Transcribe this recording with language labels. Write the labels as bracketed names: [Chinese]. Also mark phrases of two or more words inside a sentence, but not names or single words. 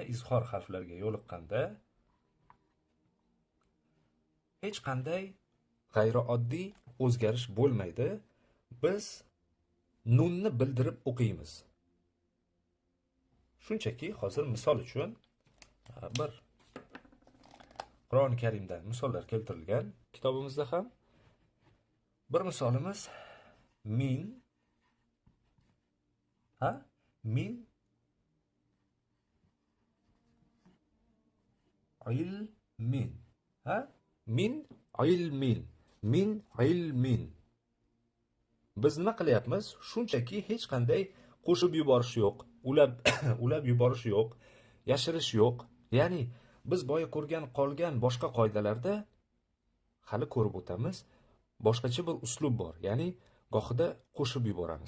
[Uzbek] Izhor harflarga yo'liqqanda hech qanday g'ayrioddiy o'zgarish bo'lmaydi. Biz nunni bildirib o'qiymiz. Shunchaki hozir misol uchun bir Qur'oni Karimdan misollar keltirilgan kitobimizda ham. Bir misolimiz [Arabic] من، من علم، من علم، من علم. [Uzbek] Biz nima qilyapmiz? Shunchaki hech qanday qo'shib yuborish yo'q, ulab yuborish yo'q, yashirish yo'q. Ya'ni biz boya ko'rgan qolgan boshqa qoidalarda hali ko'rib o'tamiz. Boshqacha bir uslub bor. Ya'ni gohida qo'shib yuboramiz.